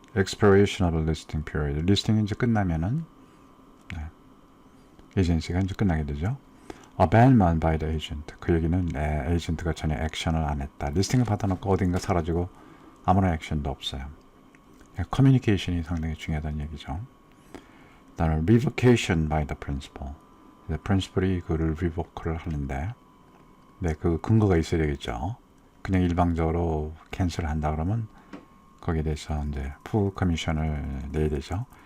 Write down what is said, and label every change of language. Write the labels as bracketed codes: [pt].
[en] Expiration of a listing period. [ko] 리스팅이 이제 끝나면은 에이전시가 이제 끝나게 되죠. [en] abandoned by the agent. [ko] 그 얘기는 에이전트가 전혀 액션을 안 했다. 리스팅을 받아놓고 어딘가 사라지고 아무런 액션도 없어요. 커뮤니케이션이 상당히 중요하다는 얘기죠. [en] 그다음에 revocation by the principal. [ko] 프린시플이 그를 revoke를 하는데 네, 그 근거가 있어야 되겠죠. 그냥 일방적으로 캔슬을 한다 그러면 거기에 대해서 이제 full commission을 내야 되죠.